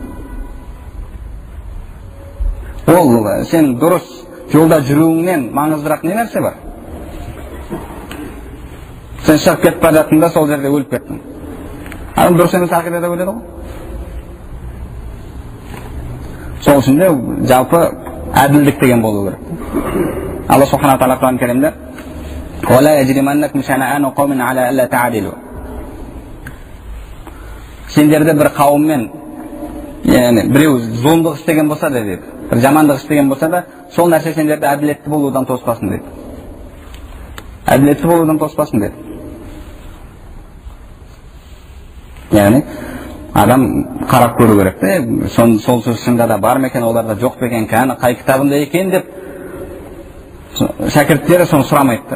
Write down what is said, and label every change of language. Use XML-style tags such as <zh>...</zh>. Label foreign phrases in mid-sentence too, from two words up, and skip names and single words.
<kk>Ол сен дұрыс жолда жүруіңнен маңыздырақ не нәрсе бар? Сен шығып кетіп бара жаттың, сол жерде өліп кеттің. Адам дұрыс емес ақидада өледі ғой. Сол үшін де жалпы әділдік деген болу керек. Алла субхана тағала Құран кәрімде</kk> <ar>وَلَا يَجْرِمَنَّكُمْ شَنَآنُ قَوْمٍ عَلَى أَلَّا تَعْدِلُوا.</ar> <kk>Сендерді бір қауыммен, біреу зұлымдық істеген болса да дейді, бір жамандық істеген болса да, сол нәрсе сендерді әділетті болудан тоспасын дейді. Әділетті болудан тоспасын дейді. Яғни адам қарап көру керек те, сол сөз шынында да бар ма екен, оларда жоқ па екен, қай кітабында екен деп шәкірттері соны сұрамайды.</kk>